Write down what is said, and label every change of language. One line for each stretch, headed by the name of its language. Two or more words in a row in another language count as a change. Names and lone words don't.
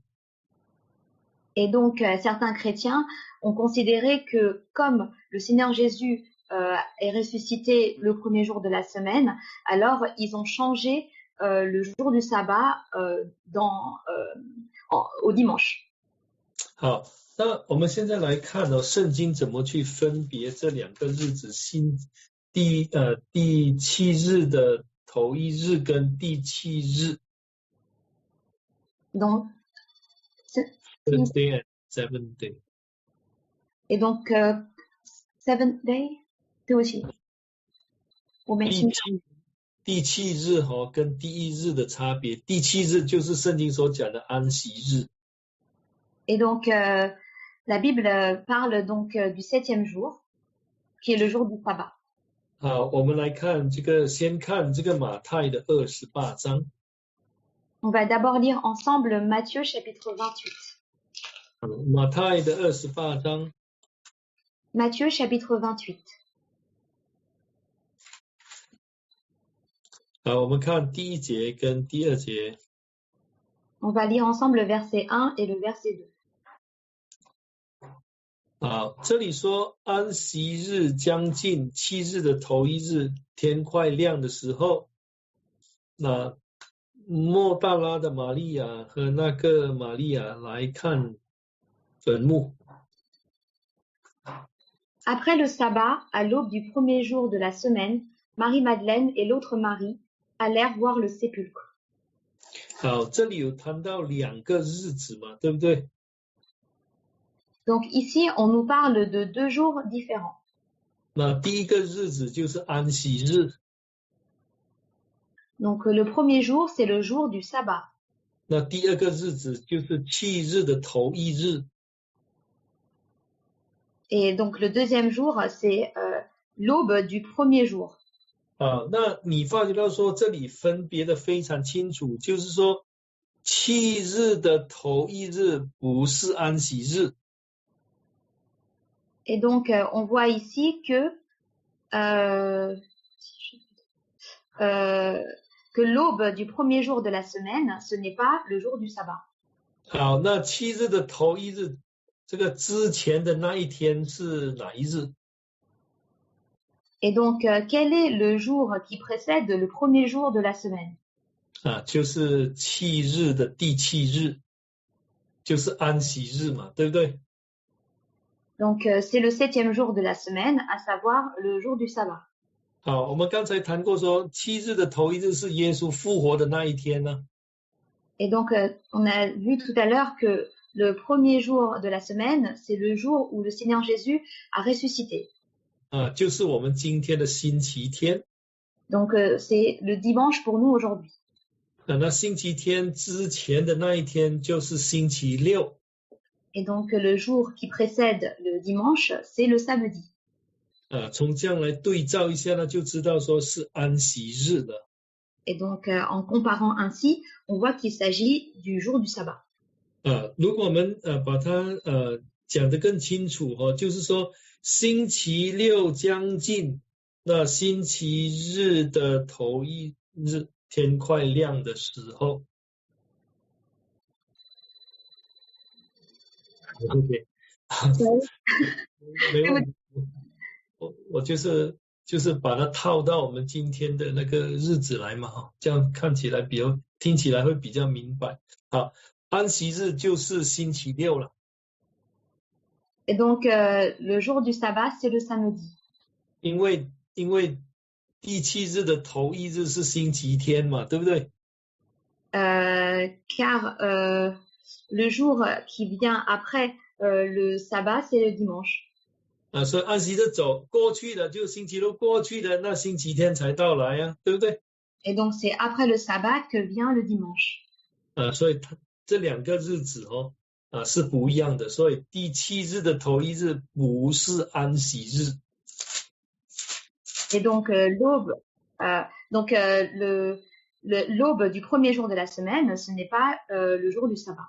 French: Et donc, certains chrétiens ont considéré que comme le Seigneur Jésus est ressuscité le premier jour de la semaine, alors ils ont changé le jour du sabbat au dimanche.
Chinese: 好，那我们现在来看圣经怎么去分别这两个日子，第七日的头一日跟第七日。
French: Donc,
English: First day and seventh day.
French: Et donc,
English: seventh day,
Chinese: 对不起，我没听。第七日跟第一日的差别，第七日就是圣经所讲的安息日。
French: Et donc, la Bible parle donc du 7e jour, qui est le jour du sabbat.
Chinese: 好，我们来看先看这个马太的28章。
French: On va d'abord lire ensemble Matthieu chapitre 28.
Chinese: 马太的28章。
French: Matthieu chapitre 28.
Chinese: 好，我们看第一节跟第二节。
French: On va lire ensemble le verset 1 et le verset 2.
Chinese: 好，这里说安息日将近，7日的头一日，天快亮的时候，那莫大拉的玛利亚和那个玛利亚来看坟墓。
French: Après le sabbat, à l'aube du premier jour de la semaine, Marie-Madeleine et l'autre Marie allèrent voir le sépulcre.
Chinese: 好，这里有谈到2个日子嘛，对不对？
French: Donc ici, on nous parle de 2 jours différents.
Chinese: 那第一个日子就是安息日。
French: Donc le premier jour, c'est le jour du sabbat.
Chinese: 那第二个日子就是7日的头一日。
French: Et donc le deuxième jour, c'est l'aube du premier jour.
Chinese: 那你发觉到说这里分别的非常清楚，就是说7日的头一日不是安息日。
French: Et donc, on voit ici que l'aube du premier jour de la semaine, ce n'est pas le jour du sabbat.
Chinese: 好，那7日的头一日，这个之前的那一天是哪一日？
French: Et donc, quel est le jour qui précède le premier jour de la semaine?
Chinese: 就是7日的第7日，就是安息日嘛，对不对？
French: Donc, c'est le 7e jour de la semaine, à savoir le jour du sabbat.
Chinese: 好，我们刚才谈过说7日的头一日是耶稣复活的那一天呢。
French: Et donc, on a vu tout à l'heure que le premier jour de la semaine, c'est le jour où le Seigneur Jésus a ressuscité.
Chinese: 就是我们今天的星期天。
French: Donc, c'est le dimanche pour nous aujourd'hui.
Chinese: 那星期天之前的那一天就是星期六。
French: Et donc, le jour qui précède le dimanche, c'est le samedi.
Chinese: 从这样来对照一下呢，就知道说是安息日了。
French: Et donc, en comparant ainsi, on voit qu'il s'agit du jour du sabbat.
Chinese: 如果我们把它讲得更清楚就是说星期六将近，那星期日的头一日天快亮的时候。 OK， 没问题。我就是把它套到我们今天的那个日子来嘛，这样看起来听起来会比较明白。好，安息日就是星期六了。
French: Et donc, le jour du sabbat, c'est le samedi.
Chinese: 因为第7日的头一日是星期天嘛，对不对？
French: Car le jour qui vient après le sabbat, c'est le dimanche.
Chinese: 所以安息日过去了，就星期六过去了，那星期天才到来啊，对不对？
French: Et donc, c'est après le sabbat que vient le dimanche.
Chinese: 所以这2个日子是不一样的，所以第7日的头一日不是安息日。
French: Et donc, l'aube, donc le l'aube du premier jour de la semaine, ce n'est pas le jour du sabbat.